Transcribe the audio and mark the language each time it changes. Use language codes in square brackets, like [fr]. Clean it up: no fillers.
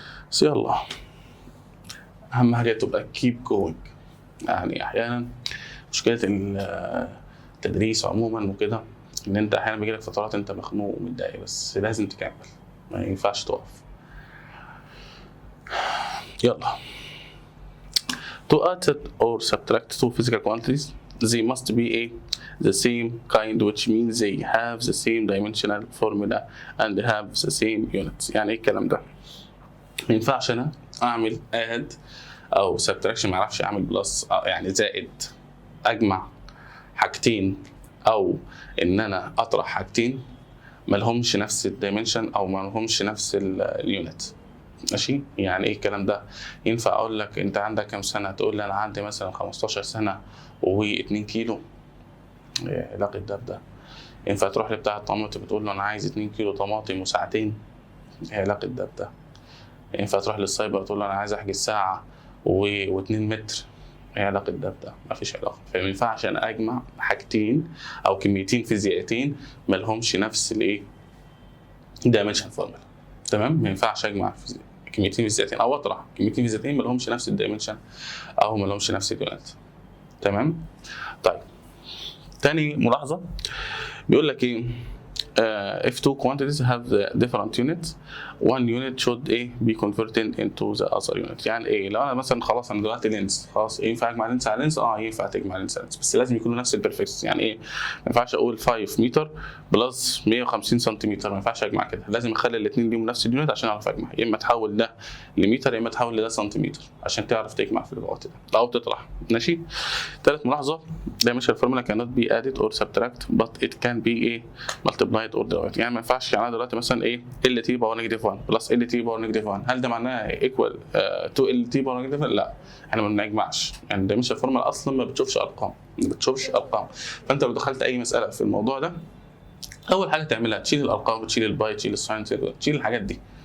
[ar] بس يلا، اهم حاجه تبقى [en] keep going. [ar] يعني احيانا مشكله التدريس عموما وكده ان انت احيانا بيجيلك فترات انت مخنوق ومتضايق، بس لازم تكمل، ما ينفعش تقف. يلا. [en] To add or subtract two physical quantities, they must be the same kind, which means they have the same dimensional formula and have the same units. [ar] يعني ايه الكلام ده؟ ما ينفعش انا اعمل add او subtraction، ما اعرفش اعمل بلس يعني زائد، اجمع حاجتين، او ان انا اطرح حاجتين ما لهمش نفس الدايمنشن او ما لهمش نفس اليونت. ماشي. يعني ايه الكلام ده؟ ينفع اقول لك انت عندك كام سنه؟ تقول لي انا عندي مثلا 15 سنه و2 كيلو. ايه علاقه ده بده؟ ينفع تروح لبتاع الطماطم بتقول له انا عايز 2 كيلو طماطم وساعتين. ايه علاقه ده بده؟ ينفع تروح للسايبر تقول له انا عايز احجز ساعه و2 متر. ايه علاقه ده بده؟ مفيش علاقه. فما ينفعش انا اجمع حاجتين او كميتين فيزيائيتين ما لهمش نفس الايه؟ دايمنشن فورمولا. تمام. ما ينفعش اجمع كميتين فيزيائيتين، او اطرح كميتين فيزيائيتين ما لهمش نفس الدايمنشن او ما لهمش نفس اليونت. تمام. طيب تاني ملاحظه بيقول لك ايه، [en] if two quantities have the different units, one unit should be converted into the other unit. [ar] يعني ايه؟ لو انا مثلا خلاص انا دلوقتي لينس، خلاص ينفع اجمع لينس على لينس؟ ينفع تجمع لينس على لينس، بس لازم يكونوا نفس البرفكس. يعني ايه؟ ما ينفعش اقول 5 متر بلس 150 سنتيمتر، ما ينفعش اجمع كده، لازم اخلي الاثنين ليهم نفس اليونت عشان اعرف اجمع. يا اما تحول ده لمتر يا اما تحول لده سنتيمتر عشان تعرف تجمع في الوقت ده او تطرح. ماشي. ثالث ملاحظه، [en] dimensional formula cannot be added or subtract but it can be multiplied or divided. [ar] يعني ما ينفعش، يعني انا دلوقتي مثلا ال تي باور نيجاتيف 1 بلس ال تي باور نيجاتيف 1، هل ده معناه ايكوال تو ال تي باور نيجاتيف 1؟ لا، احنا ما بنجمعش. يعني dimensional formula اصلا ما بتشوفش ارقام، فانت لو دخلت اي مساله في الموضوع ده اول حاجه تعملها تشيل الارقام، تشيل الباي، تشيل الساين، تشيل الحاجات دي.